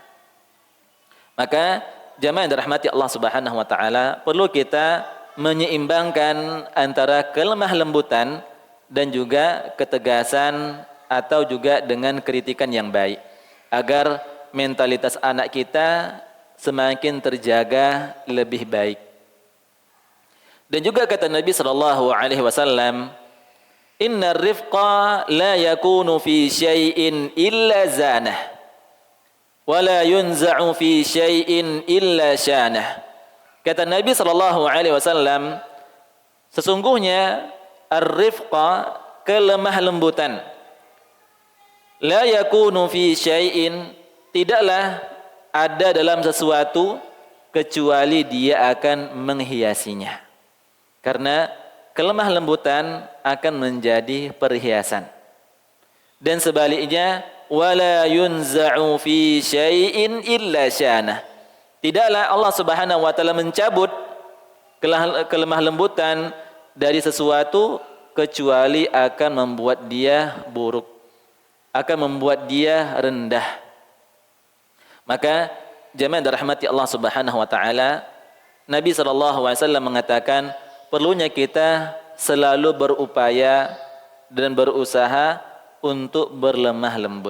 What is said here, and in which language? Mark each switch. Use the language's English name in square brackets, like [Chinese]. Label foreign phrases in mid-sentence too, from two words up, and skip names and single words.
[Indonesian] Maka jamaah yang dirahmati Allah [Arabic] سبحانه وتعالى, [Indonesian] perlu kita menyeimbangkan antara kelemah lembutan dan juga ketegasan atau juga dengan kritikan yang baik, agar mentalitas anak kita semakin terjaga lebih baik. Dan juga kata Nabi [Arabic] صلى الله عليه وسلم إن الرفق لا يكون في شيء إلا زانه ولا ينزع في شيء إلا شانه." [Indonesian] Kata Nabi [Arabic] صلى الله عليه وسلم, [Indonesian] sesungguhnya ar-rifqa, kelemah lembutan, [Arabic] لا يكون في شيء, [Indonesian] tidaklah ada dalam sesuatu kecuali dia akan menghiasinya. Karena kelemah lembutan akan menjadi perhiasan. Dan sebaliknya, [Arabic] ولا ينزع في شيء إلا شانه. [Indonesian] Tidaklah Allah [Arabic] سبحانه وتعالى [Indonesian] mencabut kelemah lembutan dari sesuatu kecuali akan membuat dia buruk, akan membuat dia rendah. Maka jemaah dirahmati Allah [Arabic] سبحانه وتعالى, [Indonesian] Nabi [Arabic] صلى الله عليه وسلم [Indonesian] mengatakan, perlunya kita selalu berupaya dan berusaha untuk berlemah lembut.